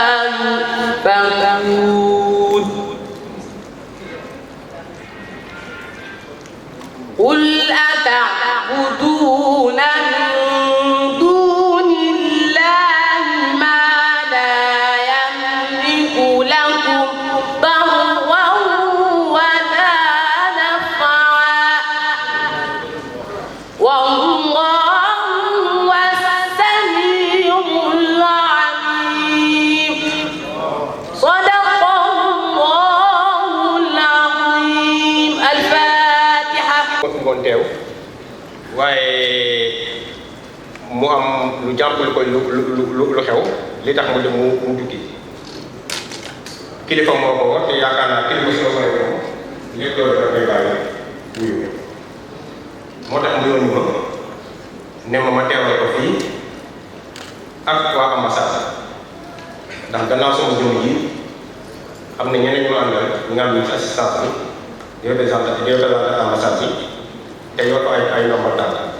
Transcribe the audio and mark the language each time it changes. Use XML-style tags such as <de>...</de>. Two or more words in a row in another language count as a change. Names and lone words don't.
<ar>يؤفكون قل أتعبدون من دون الله ما لا يملك لكم ضرا ولا نفعا والله هو السميع العليم صدق الله العظيم الفاتحة</ar> <wo>ngoon teew waaye mu am lu jàmpul ko lu xew li tax mu tukki kilifa moo ko wax te yaakaar naa kilifa soo koy moom lépp loolu dafa koy bàyyi wuyu moo tax mu yónni ma ne ma teewal ko fii ak waa ambassade ndax gannaaw sama jëmm ji am na ñeneen ñu àndal ñu nga am ni assistance bi di</wo> <fr>représenté ambassade</fr> <wo>bi te yor ay ndombal tànk</wo>